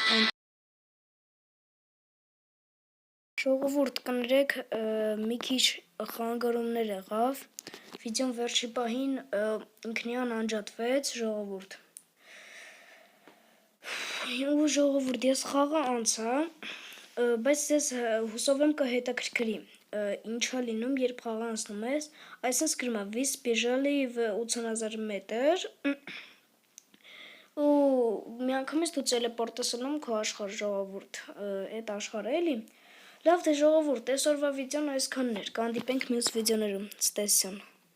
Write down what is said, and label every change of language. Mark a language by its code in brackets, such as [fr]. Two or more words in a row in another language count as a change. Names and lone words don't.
[hy] Ժողովուրդ կներեք մի քիչ խանգարումներ եղավ, վիդեոն վերջի պահին ինքնիան անջատվեց ժողովուրդ։ Ու ժողովուրդ ես խաղը անցա, բայց ես հուսով եմ կհետաքրքրի ինչա լինում, երբ խաղը անցնում ես, այսպես գրում է [ru] Вы сбежали в [hy] 80000 մետր ու միանգամից դու տելեպորտ ես անում քո աշխարհ ժողովուրդ, այդ աշխարհը էլի։ Լավ դե ժողովուրդ, այսօրվա վիդեոն այսքանն էր, կհանդիպենք մյուս վիդեոներում, ցտեսություն։